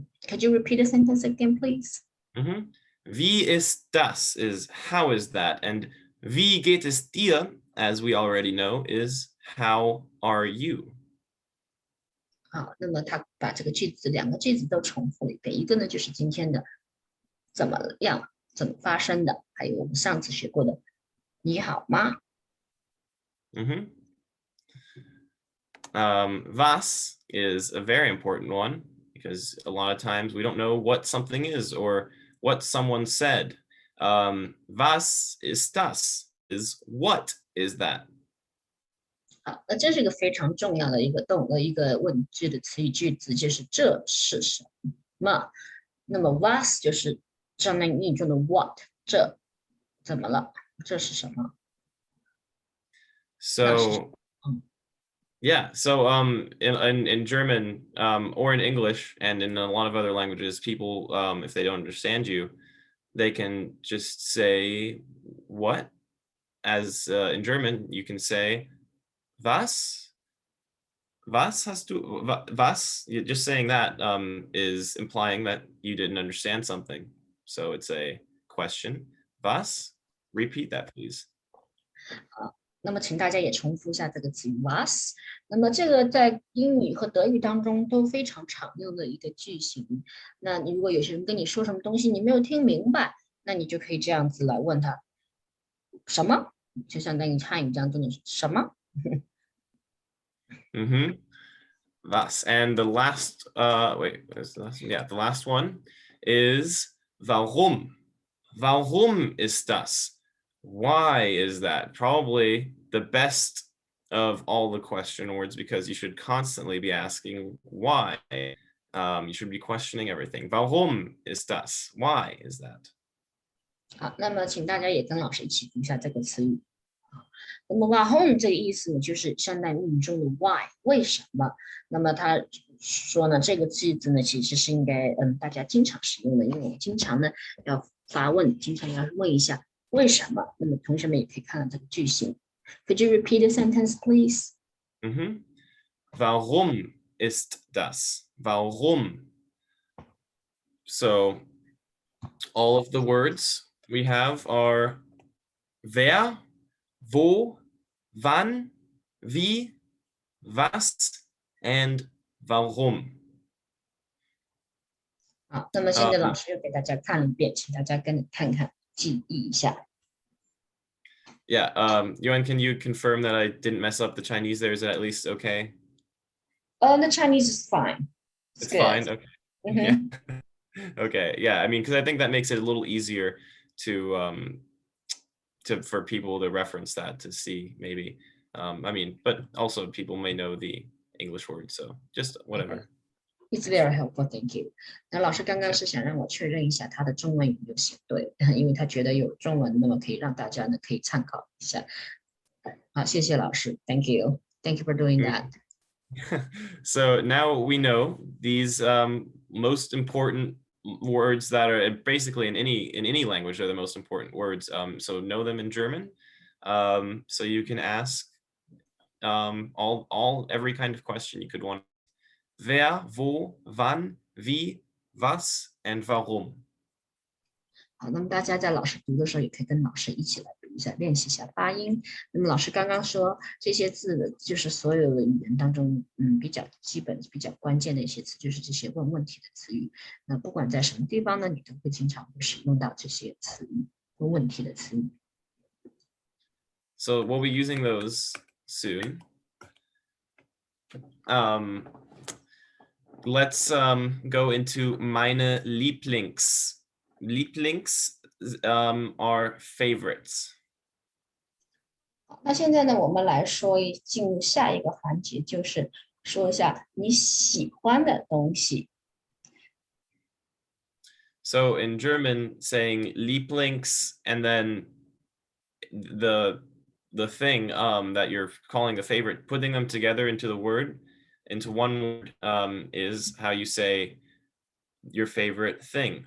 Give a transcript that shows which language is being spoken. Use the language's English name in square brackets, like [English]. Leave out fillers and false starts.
[English] Could you repeat the sentence again, please? [German] Wie ist das [English] is how is that, and [German] wie geht es dir, [English] as we already know, is how are you? [Chinese] 好，那么他把这个句子两个句子都重复了一遍，一个呢就是今天的怎么样，怎么发生的，还有我们上次学过的你好吗？ [English] Was is a very important one because a lot of times we don't know what something is or what someone said. [German] Was ist das [English] is what is that? [Chinese] 好，那这是一个非常重要的一个问句的词语句子，就是这是什么？那么 was 就是上面英语中的 what， 这怎么了？这是什么？ [English] So yeah, so in German or in English and in a lot of other languages, people if they don't understand you, they can just say what. As in German, you can say was. [German] Was hast du? Was? [English] Just saying that is implying that you didn't understand something. So it's a question. Was? Repeat that, please. [Chinese] 那么请大家也重复一下这个词语 was。那么这个在英语和德语当中都非常常用的一个句型。那你如果有些人跟你说什么东西你没有听明白，那你就可以这样子来问他什么，就相当于汉语当中的什么。 [German] Was. [English] And the last wait, where's the last one? Yeah, the last one is warum. [German] Warum ist das? [English] Why is that? Probably the best of all the question words because you should constantly be asking why. You should be questioning everything. [German] Warum ist das? [English] Why is that? [Chinese] 好，那么请大家也跟老师一起读一下这个词语。那么 warum 这个意思呢，就是相当于英语中的 why 为什么。那么他说呢，这个句子呢其实是应该大家经常使用的，因为我们经常呢要发问，经常要问一下为什么。那么同学们也可以看到这个句型。 [English] Could you repeat the sentence, please? [German] Warum ist das? Warum? [English] So all of the words we have are wer, wo, wann, wie, was, and warum. [Chinese] 好，那么现在老师又给大家看了一遍，请大家跟着看看，记忆一下。 [English] Yeah, Yuan, can you confirm that I didn't mess up the Chinese there? Is it at least okay? The Chinese is fine. It's fine. Okay. Yeah. Mhm. Okay. Yeah. I mean, because I think that makes it a little easier to for people to reference that to see maybe. I mean, but also people may know the English word, so just whatever. It's very helpful, thank you. [Chinese] 那老师刚刚是想让我确认一下他的中文有没有写对，因为他觉得有中文，那么可以让大家呢可以参考一下。好，谢谢老师 [English] ，Thank you, thank you for doing that. So now we know these most important words that are basically in any language are the most important words. So know them in German. So you can ask every kind of question you could want. [German] Wer, wo, wann, wie, was, and warum. [Chinese] 好，那么大家在老师读的时候，也可以跟老师一起来读一下，练习一下发音。那么老师刚刚说这些字的，就是所有的语言当中，比较基本、比较关键的一些词，就是这些问问题的词语。那不管在什么地方呢，你都会经常会使用到这些词语，问问题的词语。 [English] So we'll be using those soon. Let's go into meine Lieblings. Lieblings are favorites. [Chinese] 那现在呢，我们来进入下一个环节，就是说一下你喜欢的东西。 [English] So in German, saying Lieblings and then the thing that you're calling the favorite, putting them together into the word into one word is how you say your favorite thing.